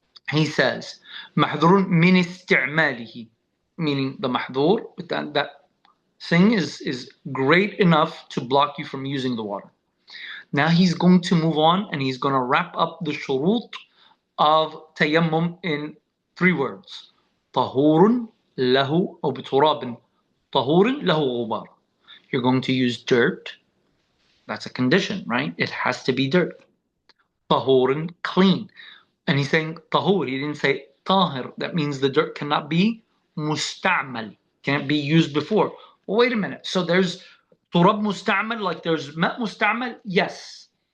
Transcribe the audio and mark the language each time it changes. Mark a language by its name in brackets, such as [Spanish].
[English] He says, [Arabic] محذور من استعماله, [English] meaning the mahdur, that thing is great enough to block you from using the water. Now he's going to move on and he's going to wrap up the shurut of tayammum in 3 words. [Arabic] طهور له أو بتراب طهور له غبار. [English] You're going to use dirt. That's a condition, right? It has to be dirt. طهور, clean. And he's saying طهور. He didn't say طاهر. That means the dirt cannot be مستعمل. Can't be used before. Well, wait a minute. So there's turab musta'mal, like there's ma musta'mal? Yes.